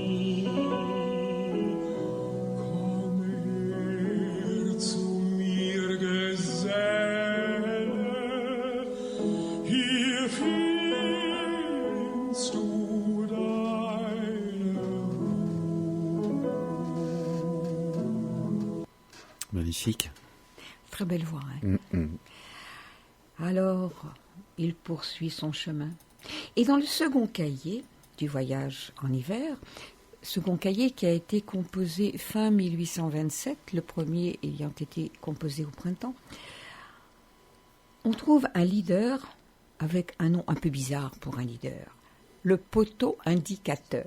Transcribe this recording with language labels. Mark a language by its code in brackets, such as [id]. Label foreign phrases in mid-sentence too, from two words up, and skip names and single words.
[de] Komm her zu mir, Geselle, hier findest du deine Ruhe. [fr] Magnifique. Très belle voix. Hein. Alors, il poursuit son chemin. Et dans le second cahier du voyage en hiver, second cahier qui a été composé fin 1827, le premier ayant été composé au printemps, on trouve un leader avec un nom un peu bizarre pour un leader, le poteau indicateur.